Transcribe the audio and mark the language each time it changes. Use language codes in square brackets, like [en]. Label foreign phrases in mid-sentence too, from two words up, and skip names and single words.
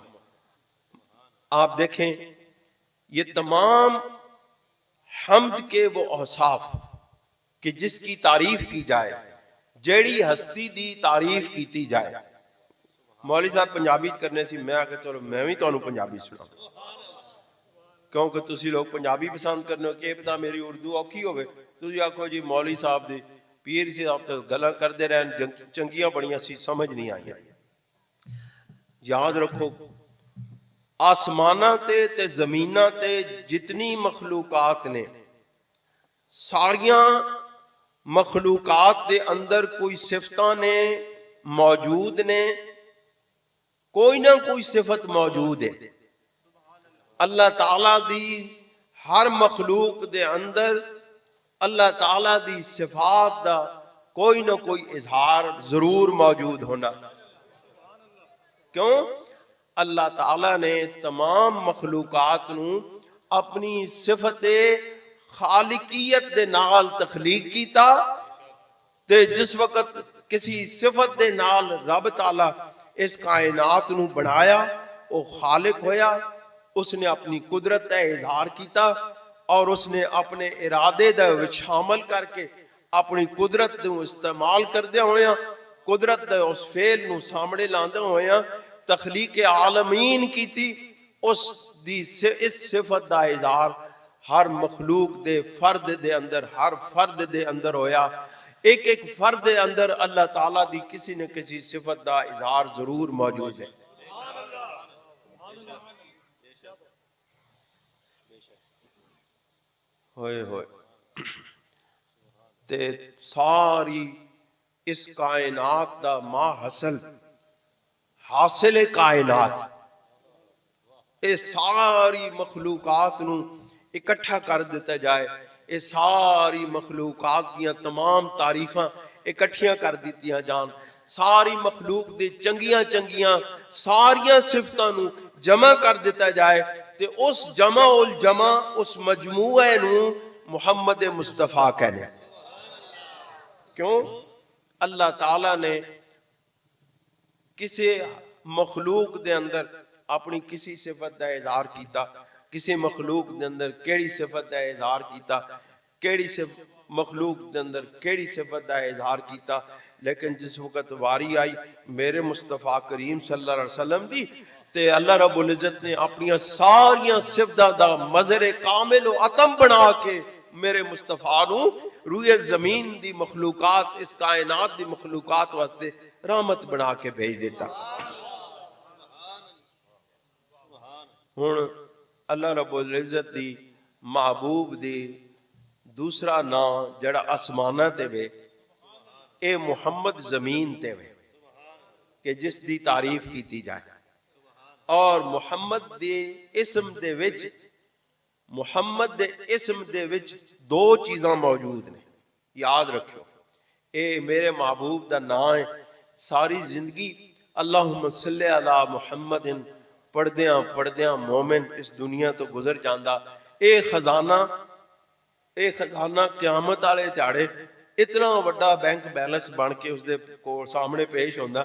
[ur] آپ دیکھیں یہ تمام حمد کے وہ اوصاف کہ جس کی تعریف کی جائے، [pa] جیڑی ہستی دی تعریف کیتی جائے. مولوی صاحب پنجابی کرنے سی، میں آکے چلو میں بھی تانوں پنجابی سنا، کیونکہ تسی لوگ پنجابی پسند کرنے ہو، کہ پتا میری اردو اوکھی ہوئے، تسی آکھو جی مولوی صاحب دی پیر سے آپ تک گلاں کردے رہن چنگیاں بڑیاں سی سمجھ نہیں آئی. یاد رکھو آسمانہ تے زمینہ تے جتنی مخلوقات نے، ساریاں مخلوقات دے اندر کوئی صفتاں نے موجود نے، کوئی نہ کوئی صفت موجود ہے. اللہ تعالیٰ دی ہر مخلوق دے اندر اللہ تعالیٰ دی صفات دا کوئی نہ کوئی اظہار ضرور موجود ہونا. کیوں؟ اللہ تعالیٰ نے تمام مخلوقات نو اپنی صفت خالقیت دے نال تخلیق کیتا، تے جس وقت کسی صفت دے نال رب تعالیٰ اس کائنات نو بنایا، وہ خالق ہویا، اس نے اپنی قدرت کا اظہار کیتا، اور اس نے اپنے ارادے دا شامل کر کے اپنی قدرت نو استعمال کردے ہویا، قدرت دے اس فعل نو سامنے لاندے ہویا تخلیق عالمین کیتی. اس صفت دا اظہار ہر مخلوق دے فرد دے اندر، ہر فرد دے اندر ہویا. ایک ایک فرد دے اندر اللہ تعالیٰ دی کسی نہ کسی صفت دا اظہار ضرور موجود ہے. ہوئے ہوئے تے ساری اس کائنات دا ما حاصل کائنات، اے ساری مخلوقات نو اکٹھا کر دیتا جائے، اے ساری مخلوقات دیاں تمام تعریفاں اکٹھیاں کر دیتیاں جان، ساری مخلوق دے چنگیاں چنگیاں ساریاں صفتاں نو جمع کر دیتا جائے، تے اس جمع الجمع اس مجموعہ نو محمد مصطفیٰ کہنے. کیوں؟ اللہ تعالیٰ نے کسی مخلوق دے اندر اپنی کسی صفت دا اظہار کیتا، کسی مخلوق دے اندر کیڑی صفت دا اظہار کیتا، کیڑی مخلوق دے اندر کیڑی صفت دا اظہار کیتا. لیکن جس وقت واری آئی میرے مصطفیٰ کریم [ar] صلی اللہ علیہ وسلم [pa] دی، تے اللہ رب العزت نے اپنی ساریاں صفتاں دا مظہر کامل و اتم بنا کے میرے مصطفیٰ نو روئے زمین دی مخلوقات، اس کائنات دی مخلوقات واسطے رحمت بنا کے بھیج دیتا۔ ہن اللہ رب العزت دی محبوب دی دوسرا نام جڑا آسمانہ تے وے اے محمد زمین تے وے کہ جس دی تعریف کیتی جائے، اور محمد دے اسم دے وچ محمد دے اسم دے وچ دو چیزاں موجود نے، یاد رکھو۔ اے میرے محبوب دا نام ہے، ساری زندگی [ar] اللہم صلی علی محمد [pa] پڑھدیاں مومن اس دنیا تو گزر جاندہ۔ اے خزانہ قیامت والے دیہاڑے اتنا وڈا [en] bank balance [pa] بن کے اس دے کو سامنے پیش ہوندا۔